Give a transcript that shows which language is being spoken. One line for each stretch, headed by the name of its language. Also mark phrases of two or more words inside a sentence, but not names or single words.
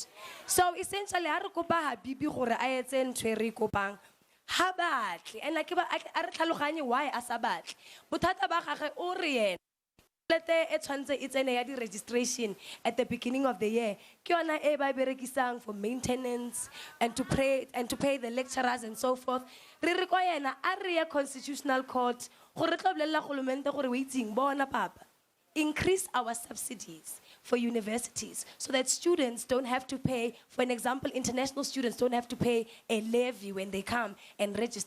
English: So essentially,
Southern Sotho: ha re kopa Habibi gore a etse ntho e re kopang, ha batle,
English: and like
Southern Sotho: a re tlhaloganye why a sa batle. Bothata ba gagwe o re yena
English: it's an registration at the beginning of the year. For maintenance and to pay the lecturers and so forth. Re require a constitutional court. Increase our subsidies for universities so that students don't have to pay, for an example, international students don't have to pay a levy when they come and register.